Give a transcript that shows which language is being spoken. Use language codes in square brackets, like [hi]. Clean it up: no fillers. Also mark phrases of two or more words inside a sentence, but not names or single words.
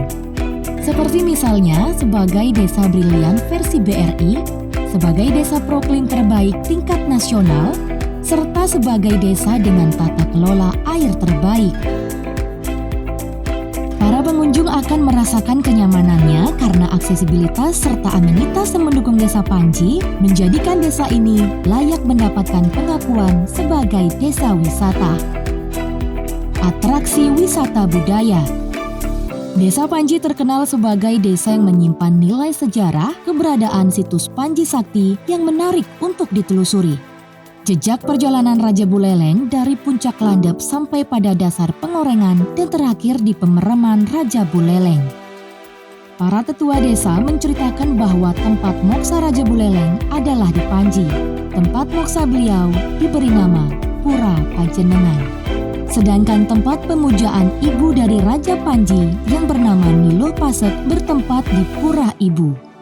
[id] Seperti misalnya sebagai desa brilian versi BRI, sebagai desa proklim terbaik tingkat nasional, serta sebagai desa dengan tata kelola air terbaik. Para pengunjung akan merasakan kenyamanannya karena aksesibilitas serta amenitas yang mendukung desa Panji menjadikan desa ini layak mendapatkan pengakuan sebagai desa wisata. Atraksi wisata budaya. Desa Panji terkenal sebagai desa yang menyimpan nilai sejarah keberadaan situs Panji Sakti yang menarik untuk ditelusuri. Jejak perjalanan Raja Buleleng dari puncak landep sampai pada dasar pengorengan dan terakhir di pemeraman Raja Buleleng. Para tetua desa menceritakan bahwa tempat moksa Raja Buleleng adalah di Panji. Tempat moksa beliau diberi nama Pura Pajenengan. Sedangkan tempat pemujaan ibu dari Raja Panji yang bernama Niluh Pasek bertempat di Pura Ibu.